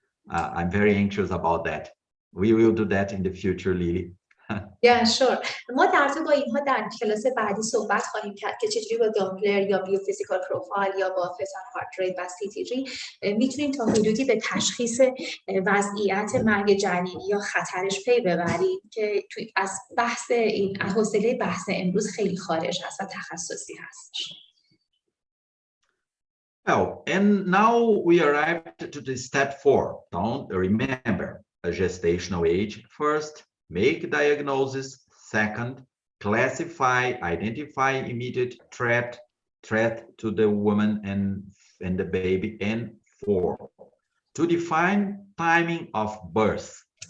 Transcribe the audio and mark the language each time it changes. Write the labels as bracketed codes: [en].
[en] I'm very anxious about that. We will do that in the future, Lily. Yeah, sure. [fa] ما در با اینها در کلاس بعدی صحبت خواهیم کرد که چجوری با داپلر یا بیوفیزیکال پروفایل یا با فیتال هارت ریت و CTG میتونیم تا حدودی به تشخیص وضعیت مرگ جنینی یا خطرش پی ببریم که از بحث این حوصله بحث امروز خیلی خارج هست و تخصصی هستش. [en] Well, and now we arrived to the step 4. Don't remember a gestational age first. Make diagnosis. Second, classify, identify immediate threat to the woman and the baby, and 4, to define timing of birth.